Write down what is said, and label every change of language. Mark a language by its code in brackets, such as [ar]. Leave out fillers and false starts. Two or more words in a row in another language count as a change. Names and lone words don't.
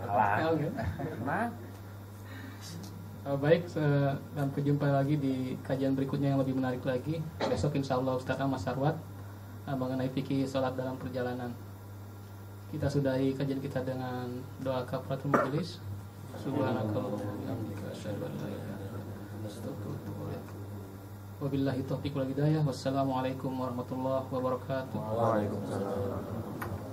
[id] Baik, sampai jumpa lagi di kajian berikutnya yang lebih menarik lagi. Besok [ar] إن شاء الله [id] Ustaz Ahmad Sarwat mengenai fikih sholat dalam perjalanan. Kita sudahi kajian kita dengan doa kafaratul majelis. [ar] سبحانك اللهم وبحمدك أشهد أن لا إله إلا أنت أستغفرك وأتوب إليك. وبالله التوفيق والهداية. والسلام عليكم ورحمة الله وبركاته. وعليكم السلام.